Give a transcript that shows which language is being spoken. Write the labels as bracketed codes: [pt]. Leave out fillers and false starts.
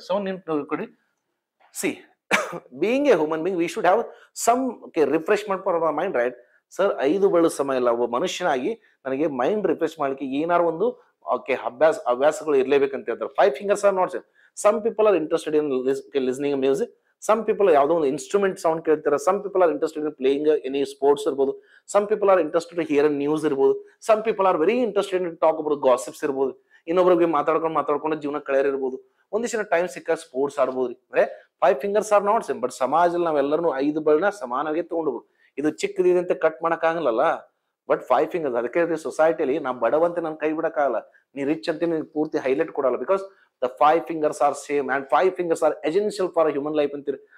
[kn] So ನೀವು ಕೊಡಿ, [en] see being a human being we should have some refreshment for our mind, right sir? [kn] 5 ಬೆರಳು ಸಮಯ ಇಲ್ಲ, ಒಬ್ಬ ಮನುಷ್ಯನಾಗಿ ನನಗೆ ಮೈಂಡ್ ರಿಫ್ರೆಶ್ ಮಾಡ್ಲಿಕ್ಕೆ ಏನಾರು ಒಂದು ಹವ್ಯಾಸಗಳು ಇರ್ಲೇಬೇಕಂತ ಹೇಳ್ತಾರೆ. [en] 5 fingers are not same. Some people are interested in listening music, some people [kn] ಯಾವುದೋ ಒಂದು ಇನ್ಸ್ಟ್ರೂಮೆಂಟ್ ಸೌಂಡ್ ಕೇಳ್ತಾರೆ, [en] some people are interested in playing any sports ಇರ್ಬೋದು, some people are interested to hear news ಇರ್ಬೋದು, some people are very interested in talk about gossips ಇರ್ಬೋದು, [kn] ಇನ್ನೊಬ್ರಿಗೆ ಮಾತಾಡ್ಕೊಂಡು ಜೀವನ ಕಳೆಯಿರ್ಬೋದು, ಒಂದಿಷ್ಟು ಟೈಮ್ ಸಿಕ್ಕ ಸ್ಪೋರ್ಟ್ಸ್ ಆಡ್ಬೋದು. ಅಂದ್ರೆ [en] 5 fingers are not same. [kn] But ಸಮಾಜದಲ್ಲಿ ನಾವೆಲ್ಲರೂ 5 ಬೆರಳನ್ನ ಸಮಾನವಾಗಿ ತಗೊಂಡು, ಇದು ಚಿಕ್ಕದಿದೆ ಅಂತ ಕಟ್ ಮಾಡಕ್ ಆಗಲ್ಲ. ಬಟ್ 5 fingers, ಅದಕ್ಕೆ ಸೊಸೈಟಿಯಲ್ಲಿ ನಾ ಬಡವಂತೆ ನನ್ ಕೈ ಬಿಡಕ್ಕಾಗಲ್ಲ, ನೀ ರಿಚ್ ಅಂತ ನೀನ್ ಪೂರ್ತಿ ಹೈಲೈಟ್ ಕೊಡಲ್ಲ, [en] because the 5 fingers are same and 5 fingers are essential for human life [kn] ಅಂತೀರಿ.